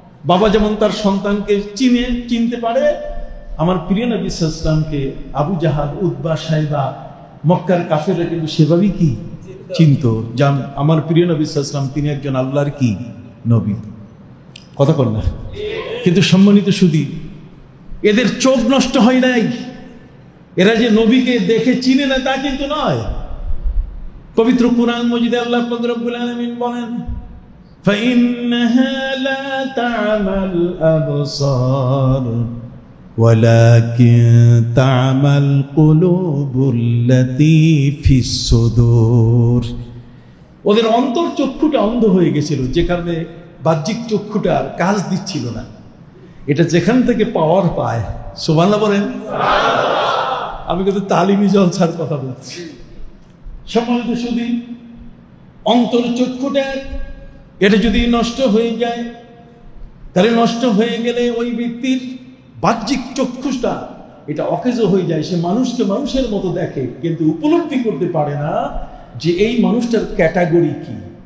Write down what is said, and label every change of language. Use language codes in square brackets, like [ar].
[bn] বাবা যেমন তার সন্তানকে চিনতে পারে, আমার প্রিয় নবী সাল্লাল্লাহু আলাইহি ওয়াসাল্লামকে আবু জাহাল, উতবা, সাইবা, মক্কার কাফেররা কিন্তু সেভাবেই কি চিনতো, জান আমার প্রিয় নবী সাল্লাল্লাহু আলাইহি ওয়াসাল্লাম তিনি একজন আল্লাহর কি নবী। কথা বল না? কিন্তু সম্মানিত সুধী, এদের চোখ নষ্ট হয় নাই, এরা যে নবীকে দেখে চিনে না তা কিন্তু নয়। পবিত্র কুরআন মজিদে আল্লাহ রব্বুল আলামিন বলেন, [ar] فإنها لا تعمى الأبصار ولكن تعمى القلوب التي في الصدور। [bn] ওদের অন্তর চক্ষুটা অন্ধ হয়ে গেছিল, যে কারণে বাহ্যিক চক্ষুটা আর কাজ দিচ্ছিল না। এটা যেখান থেকে পাওয়ার পায়, সুবহানাল্লাহ বলেন। আমি কিন্তু তালিমি জলসার কথা বলছি। সম্মানিত সুধী, অন্তর চক্ষুটা এটা যদি নষ্ট হয়ে যায়, তাহলে নষ্ট হয়ে গেলে ওই ব্যক্তির বাহ্যিক চক্ষুটা এটা অকেজ হয়ে যায়, সে মানুষকে মানুষের মতো দেখে কিন্তু উপলব্ধি করতে পারে না যে এই মানুষটার ক্যাটাগরি কি।